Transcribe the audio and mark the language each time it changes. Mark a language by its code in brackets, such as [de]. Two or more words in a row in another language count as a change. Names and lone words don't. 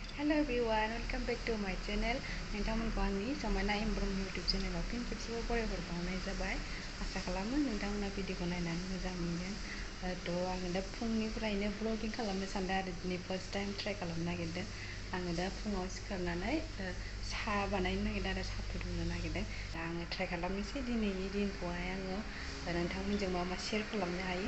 [en] Hello everyone, welcome back to my channel. [brx] Nwngtangmwnko Angni Samaina M Brahma YouTube channel of फिन खेबसेबाव बरायहरबावनाय जाबाय। आसा खालामो नोंथांमोना भिडिअखौ नायनानै मोजां मोनगोन। आङो दा फुंनिफ्रायनो ब्लगिं खालामनो सानदों आरो दिनै [en] first time [brx] ट्राइ खालामनो नागिरदों। आङो दा फुङाव सिखारनानै साहा बानायनो नागिरदों आरो साहा फुदुंनो नागिरदों। आङो ट्राइ खालामनोसै दिनैनि दिनखौहाय आङो नोंथांमोनजों मा मा शेयार खालामनो हायो।